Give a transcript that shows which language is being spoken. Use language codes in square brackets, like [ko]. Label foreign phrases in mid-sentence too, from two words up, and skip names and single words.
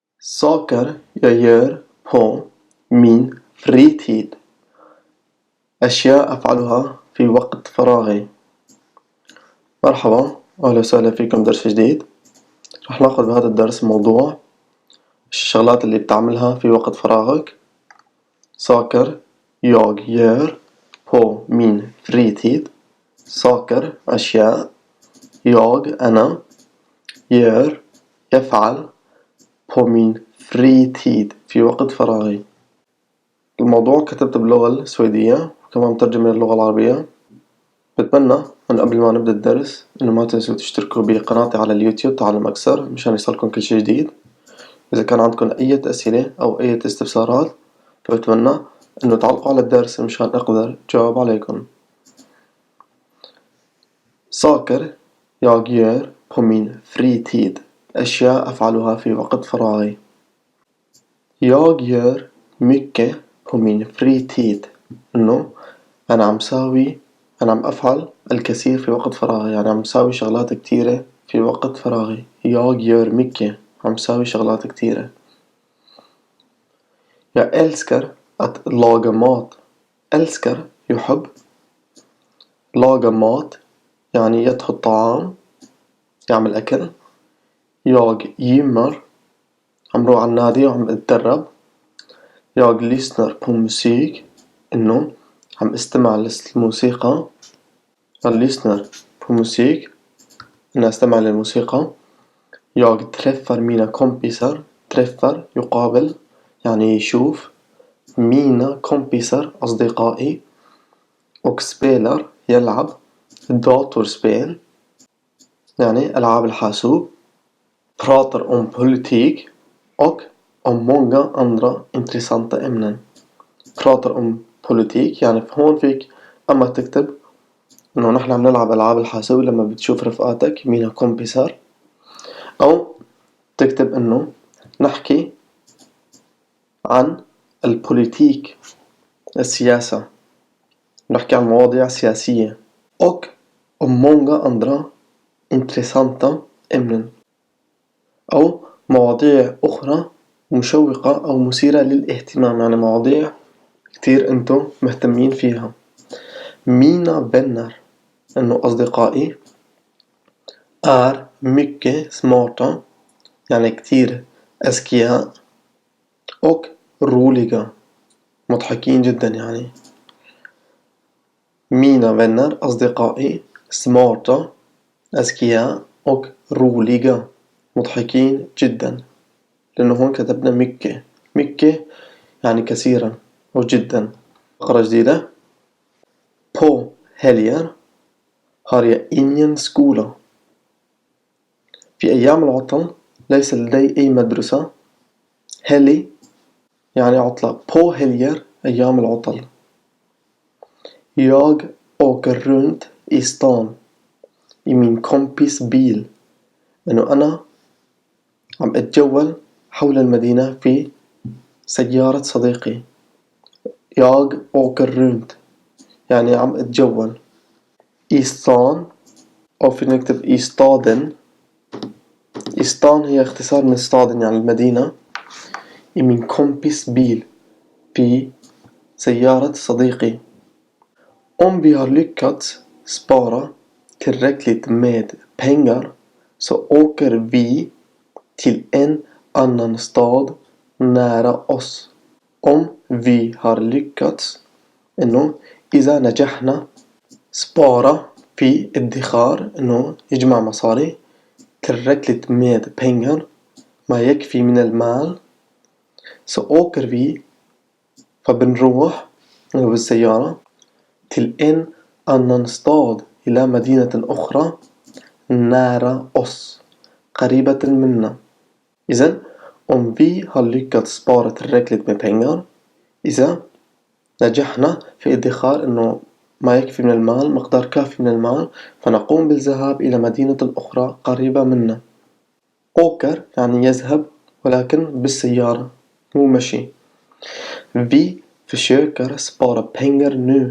[sv] Saker jag gör på min fritid. [ar] أشياء أفعلها في وقت فراغي. مرحبا، أهلا وسهلا فيكم درس جديد. رح ناخذ بهذا الدرس موضوع الشغلات اللي بتعملها في وقت فراغك. [sv] Saker jag gör på min fritid. [ar] Saker أشياء أنا gör يفعل [sv] på min fritid [ar] في وقت فراغي. الموضوع كتبته باللغة السويدية وكمان مترجم من اللغة العربية. بتمنى من قبل ما نبدأ الدرس إنه ما تنسوا تشتركوا بقناتي على اليوتيوب تعلم أكثر مشان يصلكم كل شي جديد. إذا كان عندكم أي أسئلة أو أي استفسارات فبتمنى إنه تعلقوا على الدرس مشان أقدر جاوب عليكم. [sv] Saker jag gör på min fritid. [ar] أشياء أفعلها في وقت فراغي. [sv] Jag gör mycket på min fritid. [ar] إنه أنا عم أفعل الكثير في وقت فراغي، يعني عم ساوي شغلات كتيرة في وقت فراغي. [sv] Jag gör mycket. [ar] عم ساوي شغلات كتيرة. [sv] Jag älskar att laga mat. [ar] älskar يحب. [sv] laga mat [ar] يعني يطهي الطعام، يعمل أكل. [sv] Jag gymmar. [ar] عم روح على النادي وعم أتدرب. [sv] Jag lyssnar på musik. [ar] إنه عم استمع للموسيقى. [sv] Jag lyssnar på musik. [ar] إنه استمع للموسيقى. [sv] Jag träffar mina kompisar. [ar] träffar يقابل يعني يشوف. [sv] mina kompisar أصدقائي. och spelar [ar] يلعب datorspel يعني ألعاب الحاسوب. [sv] pratar om politik och om många andra intressanta ämnen. pratar om politik [ar] يعني هون فيك أما تكتب إنه نحن عم نلعب ألعاب الحاسوب لما بتشوف رفقاتك [sv] mina kompisar، [ar] أو تكتب إنه نحكي عن البوليتيك السياسة، نحكي عن مواضيع سياسية. [sv] och om många andra intressanta ämnen، [ar] أو مواضيع أخرى مشوقة أو مثيرة للاهتمام، يعني مواضيع كتير أنتم مهتمين فيها. [sv] mina vänner [ar] إنه أصدقائي. [sv] är mycket smarta [ar] يعني كتير أذكياء. [sv] och roliga [ar] مضحكين جدا يعني. [sv] mina vänner [ar] أصدقائي smarta أذكياء [sv] och roliga [ar] مضحكين جدا، لأنه هون كتبنا mycket يعني كثيرا أو جدا. فقرة جديدة. [sv] på helger har jag ingen skola. [ar] في أيام العطل ليس لدي أي مدرسة. helg يعني عطلة. [sv] på helger [ar] أيام العطل. [sv] jag åker runt i stan i min kompis bil. [ar] إنه أنا عم أتجول حول المدينة في سيارة صديقي. [sv] jag åker runt [ar] يعني عم أتجول. [sv] i stan [ar] أو فينا نكتب [sv] i staden. i stan [ar] هي اختصار من staden يعني المدينة. [sv] i min kompis bil [ar] في سيارة صديقي. [sv] om vi har lyckats spara tillräckligt med pengar så åker vi till en annan stad nära oss. om vi har lyckats [ar] إنه إذا نجحنا. spara في ادخار إنه يجمع مصاري. [sv] tillräckligt med pengar [ar] ما يكفي من المال. [sv] så åker vi [ar] فبنروح بالسيارة [sv] till en annan stad [ar] إلى مدينة أخرى [sv] nära oss [ar] قريبة منا. [sv] إذن om vi har lyckats spara tillräckligt med pengar، [ar] إذا نجحنا في ادخار إنه ما يكفي من المال، مقدار كافي من المال، فنقوم بالذهاب إلى مدينة أخرى قريبة منا. åker يعني يذهب ولكن بالسيارة مو مشي. [sv] vi försöker spara pengar nu.